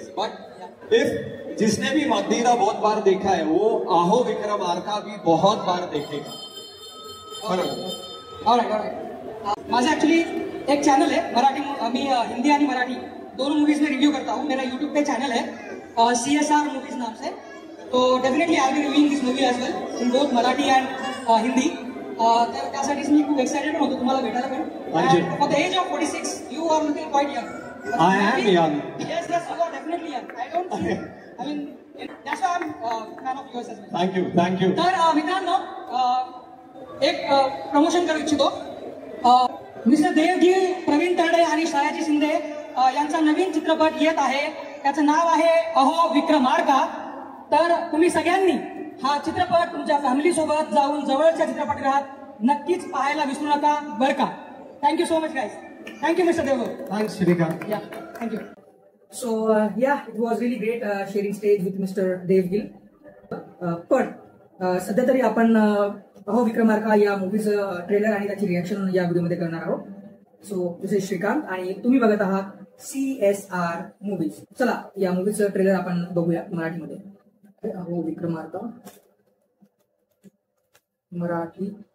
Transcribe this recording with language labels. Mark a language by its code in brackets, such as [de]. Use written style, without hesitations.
[en] but if [hi] जिसने भी मगधीरा बहुत बार देखा है वो अहो विक्रमार्का भी बहुत बार देखेगा. [mr] बरोबर. ऑलराइट. माझं ऍक्च्युली एक चॅनल आहे मराठी मी हिंदी आणि मराठी [hi] दोनों मूवीज में रिव्यू करता हूँ. मेरा यूट्यूब पे चैनल है CSR मूवीज नाम से. [en] तो definitely I be reviewing this movie as well in both Marathi and Hindi. [mr] तर त्यासाठीच मी खूप एक्साइटेड होतो तुम्हाला भेटायला पण. [en] For the age of 46 you are looking quite young. I am young. Yes, you are definitely young. I don't see. I mean, that's why I'm fan of yours as well. Thank you. [mr] तर मित्रांनो एक promotion करू इच्छितो. Mister देवगिल, Pravin Tarde आणि सयाजी शिंदे यांचा नवीन चित्रपट येत आहे. त्याचं नाव आहे अहो विक्रमार्का. तर तुम्ही सगळ्यांनी हा चित्रपट तुमच्या फॅमिली सोबत जाऊन जवळच्या चित्रपटगृहात नक्कीच पाहायला विसरू नका बरं का. [en] Thank you so much guys. Thank you mister Devgil. Thanks, Shrikant. Yeah, thank you. So yeah, it was really great sharing stage with Mr. Devgil. [mr] पण सध्या तरी आपण अहो विक्रमार्का या मूवीचं ट्रेलर आणि त्याची रिॲक्शन या व्हिडिओमध्ये करणार आहोत. [en] so this is [mr] श्रीकांत आणि तुम्ही बघत आहात CSR मूवीज. चला या मूवीचं ट्रेलर आपण बघूया मराठीमध्ये. अहो विक्रमार्का मराठी.